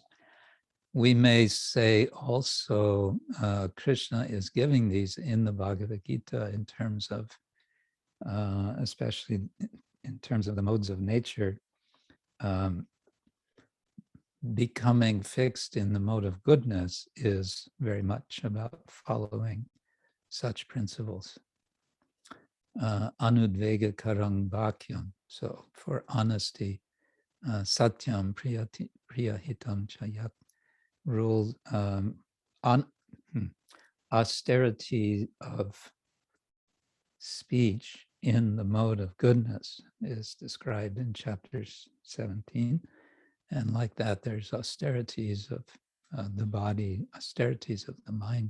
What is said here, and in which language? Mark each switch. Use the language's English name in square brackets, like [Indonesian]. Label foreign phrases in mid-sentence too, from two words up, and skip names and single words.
[English] We may say also Krishna is giving these in the Bhagavad Gita in terms of, especially in terms of the modes of nature, becoming fixed in the mode of goodness is very much about following such principles. [Sanskrit] Anudvega karang bhakyam. [English] So for honesty, [Sanskrit] satyam priyahitam chayat. [English] Rule on austerity of speech in the mode of goodness is described in chapters 17. And like that, there's austerities of the body, austerities of the mind.